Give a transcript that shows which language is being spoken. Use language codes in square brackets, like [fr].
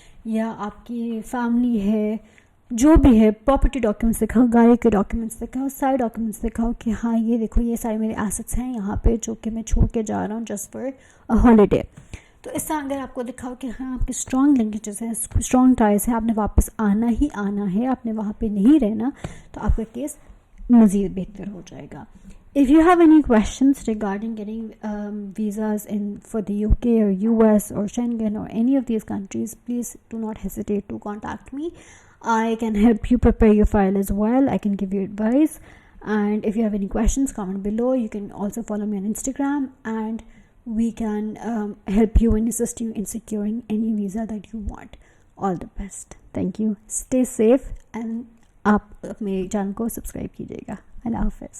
[ur] یا آپ کی فیملی ہے، جو بھی ہے، پراپرٹی ڈاکیومنٹس دکھاؤ، گاڑی کے ڈاکیومنٹس دکھاؤ، سارے ڈاکیومنٹس دکھاؤ کہ ہاں یہ دیکھو یہ سارے میرے ایسٹس ہیں یہاں پہ جو کہ میں چھوڑ کے جا رہا ہوں جسٹ فار اے ہالیڈے. تو اس طرح اگر آپ کو دکھاؤ کہ ہاں آپ کے اسٹرانگ لنکیجز ہیں، اسٹرانگ ٹائز ہیں، آپ نے واپس آنا ہی آنا ہے، آپ نے وہاں پہ نہیں رہنا، تو آپ کا کیس مزید بہتر ہو جائے گا. [en] If you have any questions regarding getting visas for the UK or US or Schengen or any of these countries, please do not hesitate to contact me. I can help you prepare your file as well. I can give you advice. And if you have any questions, comment below. You can also follow me on Instagram and we can help you and assist you in securing any visa that you want. All the best. Thank you. Stay safe and [ur] آپ میرے channel کو subscribe کیجیے گا. اللہ حافظ.